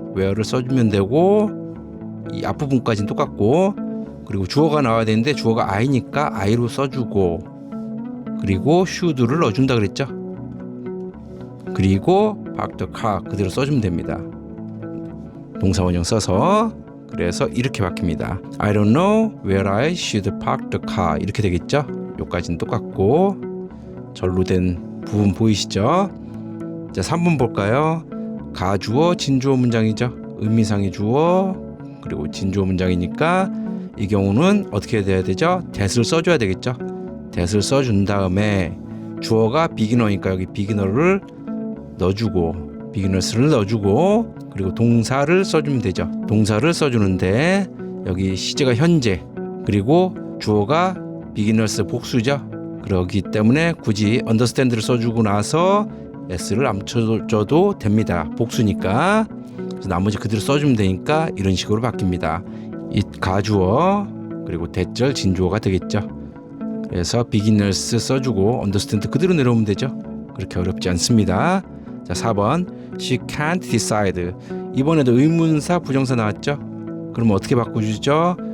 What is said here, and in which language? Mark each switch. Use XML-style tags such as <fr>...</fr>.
<ko>where를 써주면 되고, 이 앞부분까지는 똑같고, 그리고 주어가 나와야 되는데 주어가 I니까 I로 써주고, 그리고 should를 넣어준다 그랬죠. 그리고</ko> <en>park the car</en> <ko>그대로 써주면 됩니다. 동사 원형 써서. 그래서 이렇게 바뀝니다.</ko> <en>I don't know where I should park the car</en> <ko>이렇게 되겠죠. 요까지는 똑같고, 절로 된 부분 보이시죠? 자, 3번 볼까요? 가주어 진주어 문장이죠. 의미상의 주어 그리고 진주어 문장이니까 이 경우는 어떻게 돼야 되죠? that을 써줘야 되겠죠. that을 써준 다음에 주어가 비기너니까 여기 비기너를 넣어주고, 비기너스를 넣어주고, 그리고 동사를 써주면 되죠. 동사를 써주는데 여기 시제가 현재, 그리고 주어가 비기너스 복수죠. 그렇기 때문에 굳이 understand를 써주고 나서 s를 안 붙여줘도 됩니다. 복수니까. 그래서 나머지 그대로 써주면 되니까 이런 식으로 바뀝니다. it 가주어 그리고 대절 진주어가 되겠죠. 그래서 beginners 써주고 understand 그대로 내려오면 되죠. 그렇게 어렵지 않습니다. 자, 4번</ko> <en>she can't decide.</en> <ko>이번에도 의문사 부정사 나왔죠. 그럼 어떻게 바꿔주죠?</ko>